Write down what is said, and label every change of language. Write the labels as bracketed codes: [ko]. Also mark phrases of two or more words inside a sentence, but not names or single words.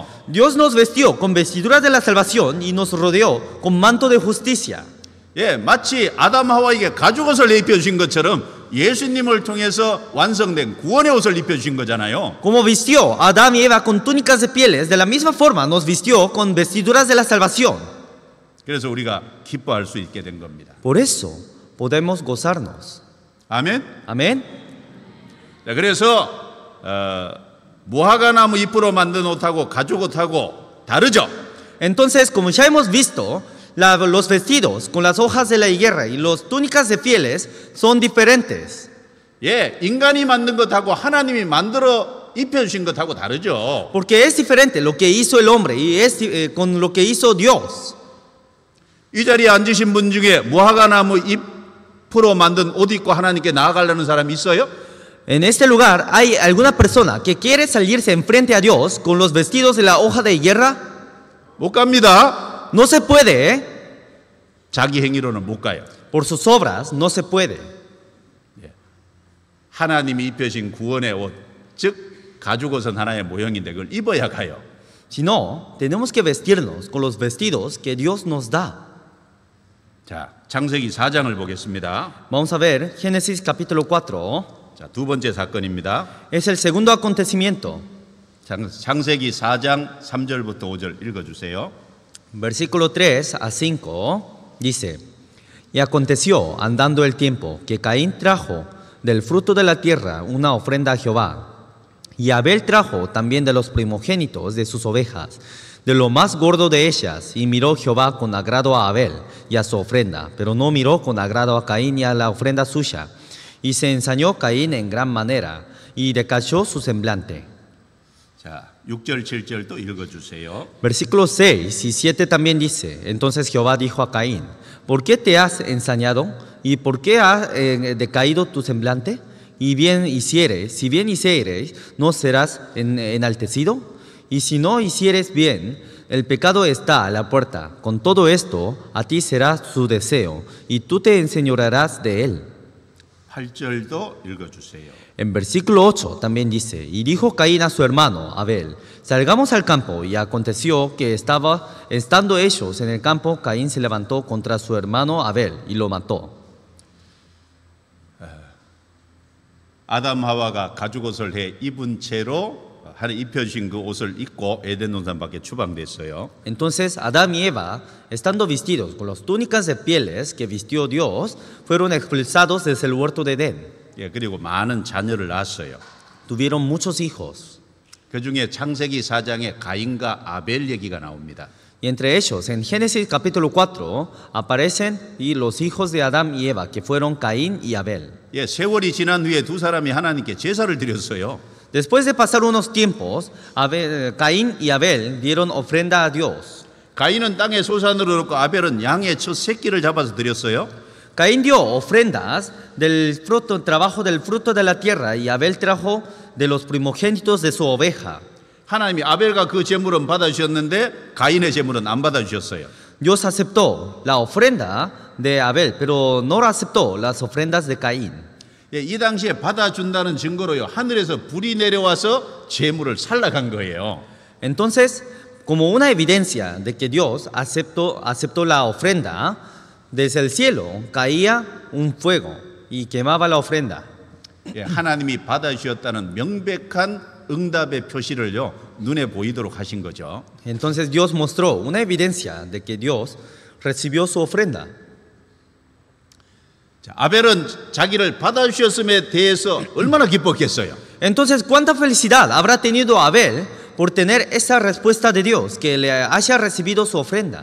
[es] Dios nos vestió con vestiduras de la salvación y nos rodeó con manto de justicia. [ko] 예, 마치 아담 하와에게 가죽옷을 입혀 주신 것처럼 예수님을 통해서 완성된 구원의 옷을 입혀 주신 거잖아요. [es] Como vistió a Adán y Eva con túnicas de pieles, de la misma forma nos vistió con vestiduras de la salvación. [ko] 그래서 우리가 기뻐할 수 있게 된 겁니다. [es] Por eso podemos gozarnos. [ko] 아멘. [es] Amén. [ko] 자, 그래서 무화과나무 잎으로 만든 옷하고 가죽 옷하고 다르죠. [es] Entonces, como ya hemos visto, los vestidos con las hojas de la higuera y las túnicas de pieles son diferentes. [ko] 예, 인간이 만든 것하고 하나님이 만들어 입혀 주신 것하고 다르죠. [es] Porque es diferente lo que hizo el hombre y es con lo que hizo Dios. [ko] 이 자리에 앉으신 분 중에 무화과나무 잎으로 만든 옷 입고 하나님께 나아가려는 사람이 있어요? [es] En este lugar, ¿hay alguna persona que quiere salirse enfrente a Dios con los vestidos de la hoja de higuera? [ko] 못 갑니다. [es] No se puede, ¿eh? [ko] 자기 행위로는 못 가요. [es] Por sus obras no se puede. [ko] 하나님이 입혀진 구원의 옷, 즉 가죽옷은 하나의 모형인데 그걸 입어야 가요. [es] Si no, tenemos que vestirnos con los vestidos que Dios nos da. [ko] 자, 창세기 4장을 보겠습니다. [es] Vamos a ver Génesis capítulo 4. [ko] 자, 두 번째 사건입니다. [es] Es el segundo acontecimiento. [ko] 창세기 4장 3절부터 5절 읽어주세요. [es] Versículo 3 a 5 dice: Y aconteció, andando el tiempo, que Caín trajo del fruto de la tierra una ofrenda a Jehová. Y Abel trajo también de los primogénitos de sus ovejas, de lo más gordo de ellas, y miró Jehová con agrado a Abel y a su ofrenda, pero no miró con agrado a Caín y a la ofrenda suya. Y se ensañó Caín en gran manera, y decayó su semblante. [ko] 자, 6절, 7절 또 읽어주세요. [es] Versículos 6 y 7 también dice: Entonces Jehová dijo a Caín: ¿Por qué te has ensañado? ¿Y por qué ha decaído tu semblante? Y bien hicieres, si bien hicieres, ¿no serás enaltecido? Y si no hicieres bien, el pecado está a la puerta. Con todo esto, a ti será su deseo, y tú te enseñorearás de él. [ko] 8절도 읽어주세요. [es] En versículo 8 también dice: Y dijo Caín a su hermano Abel: Salgamos al campo. Y aconteció que estando ellos en el campo, Caín se levantó contra su hermano Abel y lo mató. [ko] 아담 하와가 가죽 옷을 해 입은 채로 하늘 입혀주신 그 옷을 입고 에덴 동산 밖에 추방됐어요. [es] Entonces Adán y Eva, estando vestidos con las túnicas de pieles que vistió Dios, fueron expulsados desde el huerto de Edén. [ko] 예, 그리고 많은 자녀를 낳았어요. [es] Tuvieron muchos hijos. [ko] 그 중에 창세기 4장에 가인과 아벨 얘기가 나옵니다. [es] Y entre ellos, en Génesis capítulo 4, aparecen los hijos de Adán y Eva, que fueron Caín y Abel. [ko] 예, 세월이 지난 후에 두 사람이 하나님께 제사를 드렸어요. [es] Después de pasar unos tiempos, Caín y Abel dieron ofrenda a Dios. [ko] 가인은 땅의 소산으로 얻고 아벨은 양의 첫 새끼를 잡아서 드렸어요. [es] Caín dio ofrendas del fruto, trabajo del fruto de la tierra, y Abel trajo de los primogénitos de su oveja. [ko] 하나님이 아벨과 그 제물은 받아주셨는데 가인의 제물은 안 받아주셨어요. [es] Dios aceptó la ofrenda de Abel, pero no aceptó las ofrendas de Caín. [ko] 예, 이 당시에 받아준다는 증거로요, 하늘에서 불이 내려와서 제물을 살라간 거예요. [es] Entonces, como una evidencia de que Dios aceptó la ofrenda, desde el cielo caía un fuego y quemaba la ofrenda. [ko] 예, 하나님이 받아주셨다는 명백한 응답의 표시를요, 눈에 보이도록 하신 거죠. [es] Entonces Dios mostró una evidencia de que Dios recibió su ofrenda. [ko] 자, 아벨은 자기를 받아주셨음에 대해서 얼마나 기뻤겠어요. [es] Entonces, ¿cuánta felicidad habrá tenido Abel por tener esa respuesta de Dios, que le haya recibido su ofrenda?